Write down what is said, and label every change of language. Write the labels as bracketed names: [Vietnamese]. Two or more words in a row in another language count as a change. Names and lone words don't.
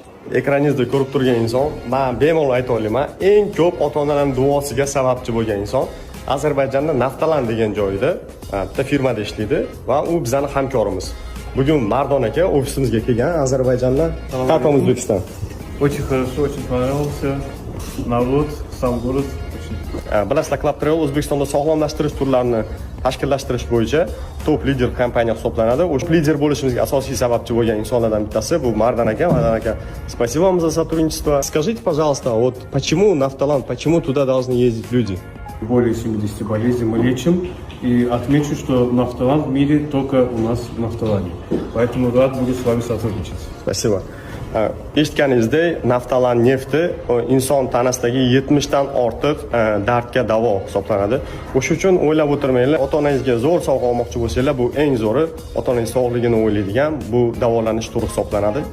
[Uzbek] ekraningizda ko'rib turgan inson, men bemalol ayta olaman, eng ko'p ota-onalarning duosiga sababchi bo'lgan inson Ozarbayjonda Naftalan degan joyda bitta firmada ishlaydi va u bizning hamkorimiz. Bugun Mardon aka ofisimizga kelgan Ozarbayjonda. [Russian] Как вам O'zbekiston? Очень хорошо, очень понравился. Народ, сам город. [Uzbek] Bilasizlar, Club Travel O'zbekistonda sog'lomlashtirish turlarini tashkillashtirish bo'yicha top lider kompaniya hisoblanadi. O'sha lider bo'lishimizga asosiy sababchi bo'lgan insonlardan bittasi bu Mardon aka. Mardon aka, [Russian] спасибо вам за сотрудничество. Скажите, пожалуйста, вот почему Нафталан, почему туда должны ездить люди? Более 70 болезней мы лечим. И отмечу, что Нафталан в мире только у нас в Нафталане. Поэтому рад буду с вами сотрудничать. Спасибо. [Uzbek] Eshitganingizdek, Naftalan nefti inson tanasidagi 70 dan ortiq dardga davo hisoblanadi. O'sha uchun o'ylab o'tirmanglar, ota-onangizga zo'r sovg'a olmoqchi bo'lsanglar, bu eng zo'ri ota-onangiz sog'ligini o'ylaydigan bu davolanish turi hisoblanadi.